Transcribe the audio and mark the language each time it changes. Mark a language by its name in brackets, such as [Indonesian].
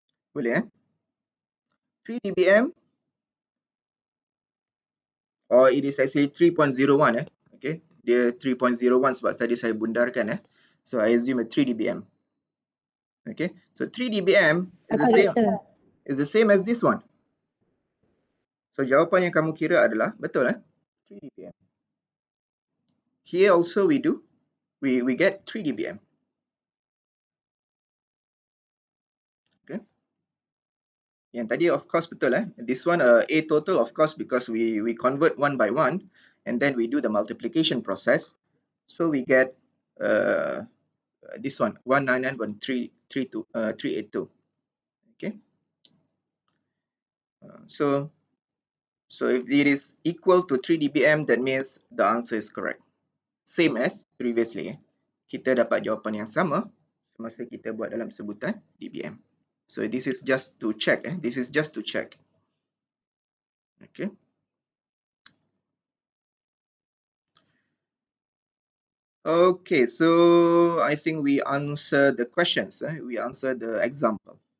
[English] Boleh 3 dBm, or it is actually 3.01 okay, [Malay] dia 3.01 sebab tadi saya bundarkan [English] so I assume a 3 dBm. Okay, so 3 dBm is the same as this one. [Malay] So jawapan yang kamu kira adalah betul 3 dBm. [English] Here also we get 3 dBm. Okay, [Malay] yang tadi [English] of course [Malay] betul [English] this one A total of course because we convert one by one and then we do the multiplication process, so we get this one 199.382. Okay, so if it is equal to 3 dBm, that means the answer is correct, same as previously. [Malay] Kita dapat jawapan yang sama semasa kita buat dalam sebutan dBm. [English] So this is just to check this is just to check. Okay, okay, so I think we answer the questions we answer the example.